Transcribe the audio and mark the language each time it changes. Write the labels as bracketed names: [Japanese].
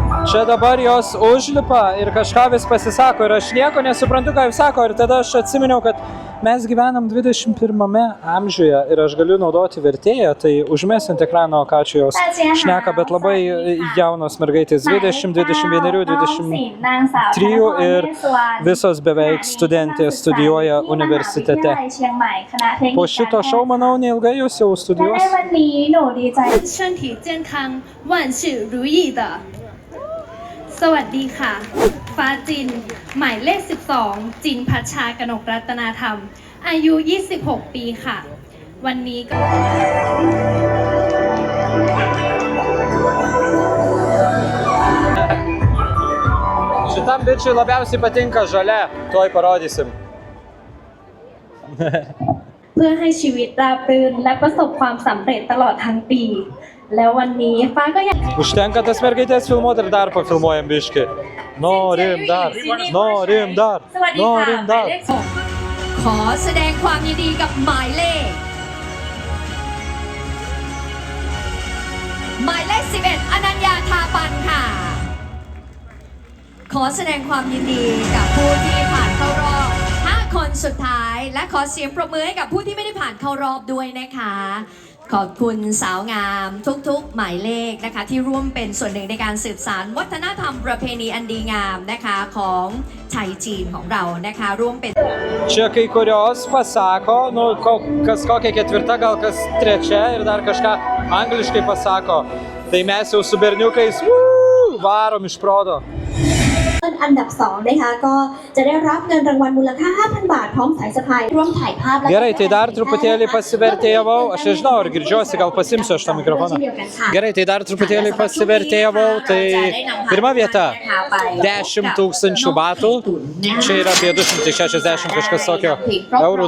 [Lithuanian] Čia dabar jos užlipa ir kažką vis pasisako ir aš nieko nesuprantu, ką jūs sako, ir tada aš atsiminiau, kad mes gyvenam 21 amžiuje ir aš galiu naudoti vertėją, tai užmesiu ant ekrano, ką čia jos šneka, bet labai jaunos mergaitės, 20, 21, 23 ir visos beveik studentės studijuoja universitete. Po šito šou, manau, neilgai jūs jau studijuos. [Chinese] 身体健康万事如意的 [Thai] สวัสดีค่ะ ฟ้าจิน หมายเลข 12 จินพัชชากนกรัตนาธรรม อายุ 26 ปีค่ะ วันนี้ก็ [Lithuanian] Šitam bičiui labiausiai patinka žalia, tuoj parodysim. [Thai] พื่อให้ชีวิตราบรื่นและประสบความสำเร็จตลอดทั้งปี แล้ววันนี้ฟ้าก็อยาก [Lithuanian] Užtenka tas mergaitės filmuoti ir dar pafilmuojam biškį. Norim dar, norim dar, [Thai] สวัสดีค่ะ [Lithuanian] norim [Thai] หมาย [Lithuanian] dar. [Thai] เลขหก ขอแสดงความยินดีกับหมายเลข 11 อนัญญาทาปันค่ะ ขอแสดงความยินดีกับผู้ที่ผ่านเข้ารอบ 5 คนสุดท้าย และขอเสียงปรบมือให้กับผู้ที่ไม่ได้ผ่านเข้ารอบด้วยนะคะ ขอบคุณสาวงามทุกๆหมายเลขนะคะที่ร่วมเป็นส่วนหนึ่งในการสืบสานวัฒนธรรมประเพณีอันดีงามนะคะของไทยจีนของเรานะคะร่วมเป็น [Lithuanian] Čia kai kurios pasako, nu, kas kokia ketvirta, gal kas trečia ir dar kažką angliškai pasako. Tai mes jau su berniukais varom iš proto. [Thai] อันดับ2นะคะก็จะได้รับเงินรางวัลมูลค่า 5,000 บาทพร้อมสายสะพายร่วมถ่ายภาพและ [Lithuanian] Gerai, tai dar truputėlį pasivertėjavau. Aš nežinau, ar girdžiuosi, gal pasimsiu aš tą mikrofoną. Gerai, tai dar truputėlį pasivertėjavau. Tai pirma vieta - 10 000 batų. Čia yra apie 260 kažkas tokio eurų.